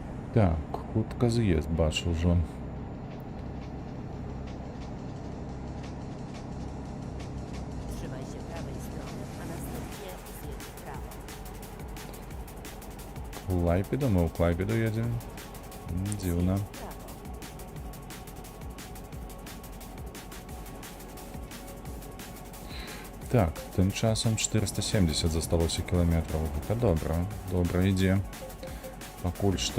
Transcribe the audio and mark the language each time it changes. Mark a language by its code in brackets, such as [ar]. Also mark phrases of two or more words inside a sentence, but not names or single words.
[uk] Так, хутка з'їзд, бачу вже. [pl] Trzymaj się prawej strony, a następnie zjedź w prawo. [uk] Клайпеду, ми у Клайпеду їдемо. Дивно. [pl] W prawo. [uk] Так, тим часом 470 зосталося кілометрів. Це добре, добре йде. Покуль що.